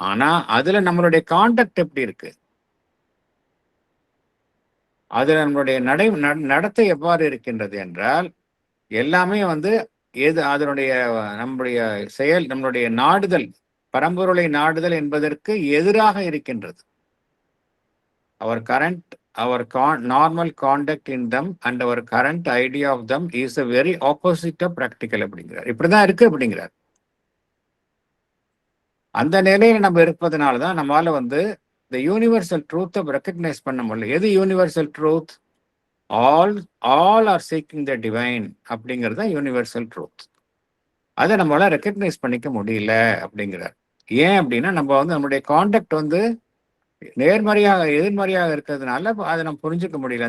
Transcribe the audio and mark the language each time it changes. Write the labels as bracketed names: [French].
[Tamil] ஆனா அதுல நம்மளுடைய காண்டக்ட் எப்படி இருக்கு, அதுல நம்மளுடைய நடத்தை எவ்வாறு இருக்கின்றது என்றால் எல்லாமே வந்து அதனுடைய நம்முடைய செயல், நம்மளுடைய நாடுதல், பரம்பொருளை நாடுதல் என்பதற்கு எதிராக இருக்கின்றது. [English] Our normal conduct in them and our current idea of them is a very opposite of practical [Tamil] அப்படிங்கிறார். இப்படிதான் இருக்கு அப்படிங்கிறார். அந்த நிலையில நம்ம இருப்பதனால தான் நம்மளால வந்து இந்த யூனிவர்சல் ட்ரூத்தை ரெக்கக்னைஸ் பண்ண முடியல. எது universal truth? [English] all are seeking the divine [Tamil] அப்படிங்கிறது தான் யூனிவர்சல் ட்ரூத். அதை நம்மளால ரெக்கக்னைஸ் பண்ணிக்க முடியல அப்படிங்கிறார். ஏன் அப்படின்னா நம்ம வந்து நம்மளுடைய காண்டக்ட் வந்து நேர்மறையாக எதிர்மறையாக இருக்கிறதுனால அதை நம்ம புரிஞ்சுக்க முடியல.